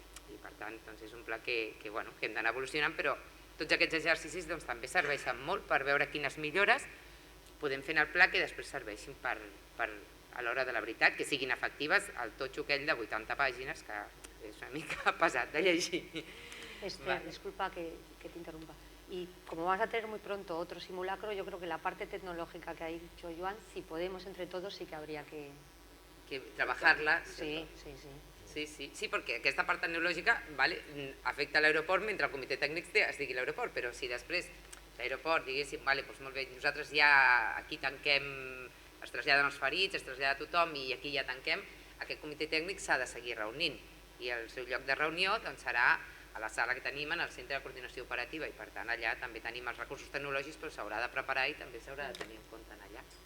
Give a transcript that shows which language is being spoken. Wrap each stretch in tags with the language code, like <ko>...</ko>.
<ca>I per tant és un pla que hem d'anar evolucionant, però tots aquests exercicis també serveixen molt per veure quines millores podem fer en el pla que després serveixin per a l'hora de la veritat, que siguin efectives el totxo aquell de 80 pàgines, que és una mica pesat de llegir.</ca> <es>Disculpa que te interrumpa. Y como vas a tener muy pronto otro simulacro, yo creo que la parte tecnológica que ha dicho Joan, si podemos entre todos, sí que habría que trabajarla. Sí.</es> <ca>Sí, perquè aquesta part tecnològica afecta l'aeroport mentre el comitè tècnic estigui a l'aeroport, però si després l'aeroport diguéssim, doncs molt bé, nosaltres ja aquí tanquem, es traslladen els ferits, es trasllada tothom i aquí ja tanquem, aquest comitè tècnic s'ha de seguir reunint i el seu lloc de reunió serà a la sala que tenim en el Centre de Coordinació Operativa i per tant allà també tenim els recursos tecnològics però s'haurà de preparar i també s'haurà de tenir en compte allà.</ca>